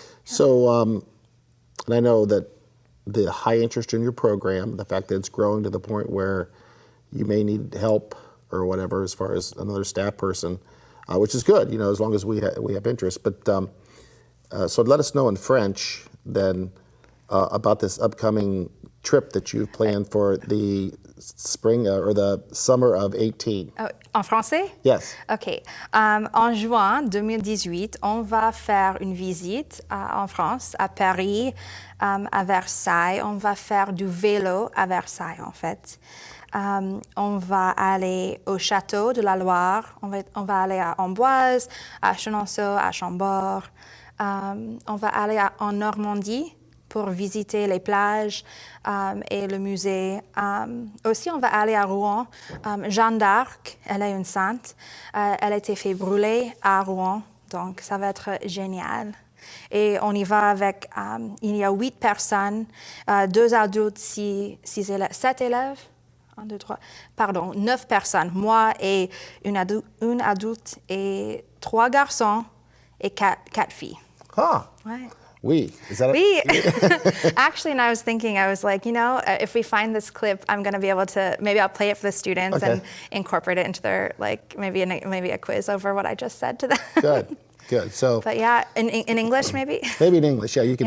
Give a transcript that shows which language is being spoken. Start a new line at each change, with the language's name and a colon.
English: So, and I know that the high interest in your program, the fact that it's growing to the point where you may need help or whatever as far as another staff person, which is good, as long as we have interest. But so let us know in French then about this upcoming trip that you've planned for the spring or the summer of 18.
French: Oh, en français?
English: Yes. OK.
French: En juin 2018, on va faire une visite en France, à Paris, à Versailles. On va faire du vélo à Versailles, en fait. On va aller au château de la Loire. On va aller à Amboise, à Chenonceau, à Chambord. On va aller en Normandie pour visiter les plages et le musée. Aussi, on va aller à Rouen. Jeanne d'Arc, elle est une sainte. Elle a été fait brûler à Rouen, donc ça va être génial. Et on y va avec, il y a 8 personnes, 2 adultes, 7 élèves. 1, 2, 3, pardon, 9 personnes. Moi et une adulte et 3 garçons et 4 filles. Ah. Ouais. Oui.
English: Is that We actually, and I was thinking, I was like, if we find this clip, I'm going to be able to, maybe I'll play it for the students and incorporate it into their, maybe a quiz over what I just said to them. Good. Good. So, But yeah, in English, maybe? maybe in English, you can